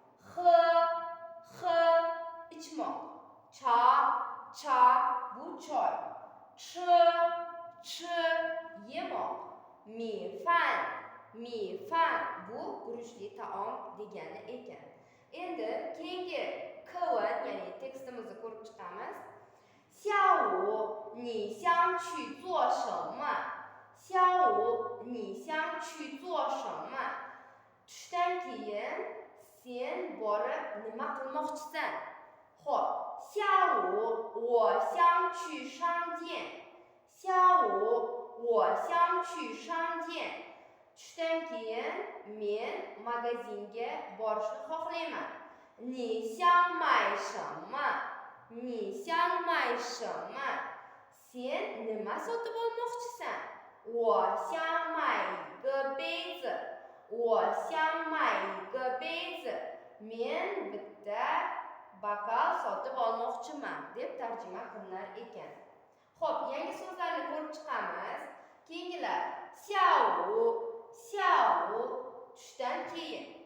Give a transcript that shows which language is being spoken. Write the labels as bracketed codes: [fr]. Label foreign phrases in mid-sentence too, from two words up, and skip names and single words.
[uz] He ichmoq. Cha bu choy. Chi yemoq. Mifan bu guruchli taom degani ekan. Endi keyingi keyin ya'ni tekstimizni ko'rib chiqamiz. [zh] 下午你想去做什么? [uz] Tushdan keyin sen borib nima qilmoqchisan? Xo'p, [zh] 下午我想去商店. [uz] Tushdan keyin men magazinga borishni xohlayman. [zh] 你想买什么? [uz] Sen nima sotib olmoqchisan? [zh] 我想买一个杯子. [uz] Men bitta bokal sotib olmoqchiman deb tarjima qilinar ekan. Xo'p, yangi so'zlarni ko'rib chiqamiz. Keyingilar 下午 tushdan keyin.